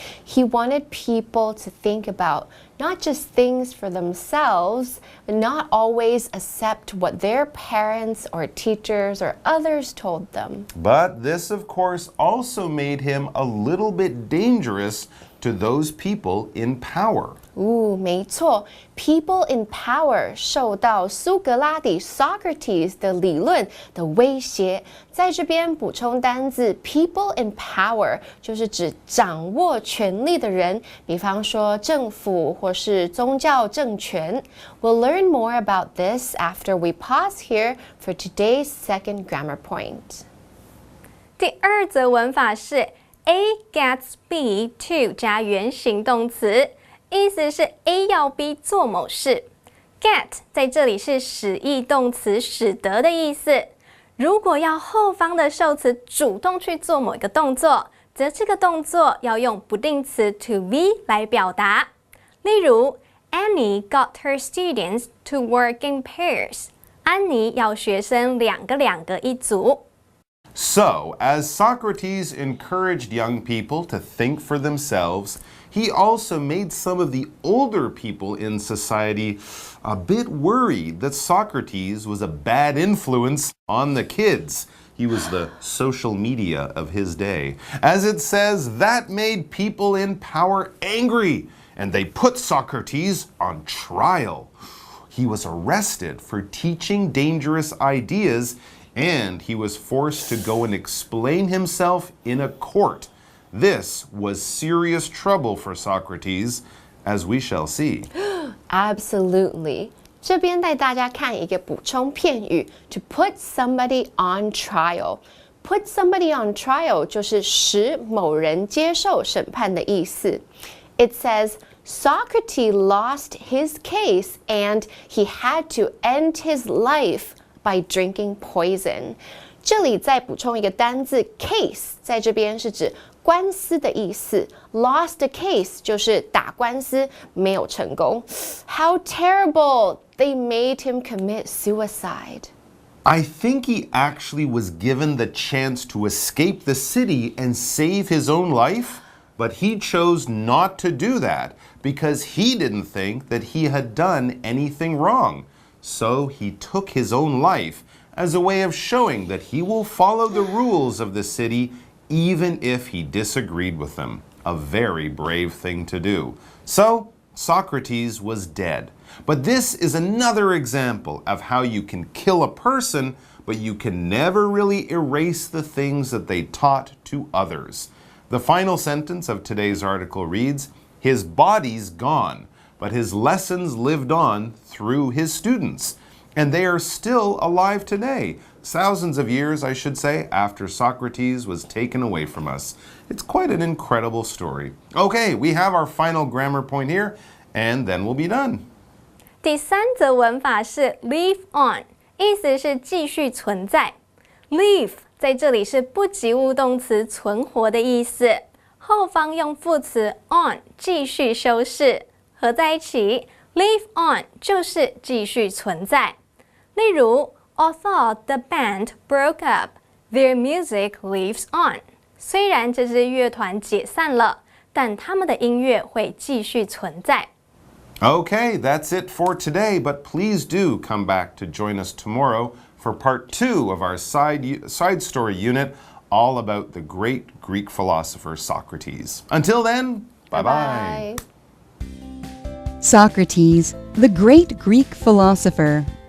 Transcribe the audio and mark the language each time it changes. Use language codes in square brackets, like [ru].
[en] He wanted people to think about not just things for themselves, but not always accept what their parents or teachers or others told them. But this, of course, also made him a little bit dangerous to those people in power. [zh] 没错 ， [en] People in power [zh] 受到苏格拉底 Socrates 的理论的威胁。在这边补充单字 ， [en] People in power [zh] 就是指掌握权力的人，比方说政府或是宗教政权。 [en] We'll learn more about this after we pause here for today's second grammar point. [zh] 第二则文法是 [en] A gets B to [zh] 加原形动词，意思是 A 要 B 做某事。 Get 在这里是使役动词使得的意思。如果要后方的受词主动去做某一个动作，则这个动作要用不定词 to be 来表达。例如 [en] Annie got her students to work in pairs. [zh] 安妮要学生两个一组。 [en] So, as Socrates encouraged young people to think for themselves, he also made some of the older people in society a bit worried that Socrates was a bad influence on the kids. He was the social media of his day. As it says, that made people in power angry, and they put Socrates on trial. He was arrested for teaching dangerous ideas, and he was forced to go and explain himself in a court. This was serious trouble for Socrates, as we shall see. Absolutely. [zh] 这边带大家看一个补充片语 [en] to put somebody on trial. Put somebody on trial [zh] 就是使某人接受审判的意思。 [en] It says, Socrates lost his case and he had to end his life by drinking poison. [zh] 这里再补充一个单字 case， 在这边是指官司的意思。 [en] Lost a case [zh] 就是打官司没有成功。 [en] How terrible! They made him commit suicide. I think he actually was given the chance to escape the city and save his own life, but he chose not to do that because he didn't think that he had done anything wrong. So he took his own life as a way of showing that he will follow the rules of the city even if he disagreed with them. A very brave thing to do. So, Socrates was dead. But this is another example of how you can kill a person, but you can never really erase the things that they taught to others. The final sentence of today's article reads, "His body's gone, but his lessons lived on through his students. And they are still alive today, thousands of years, I should say, after Socrates was taken away from us." It's quite an incredible story. Okay, we have our final grammar point here, and then we'll be done. [zh] 第三则文法是 live on， 意思是继续存在。 live 在这里是不及物动词存活的意思，后方用副词 on 继续修饰，合在一起 live on 就是继续存在。例如 [en] although the band broke up, their music lives on。 [zh] 虽然这支乐团解散了，但他们的音乐会继续存在。 [en] Okay, that's it for today, but please do come back to join us tomorrow for part 2 of our side story unit, all about the great Greek philosopher Socrates. Until then, bye-bye. Socrates, the great Greek philosopher.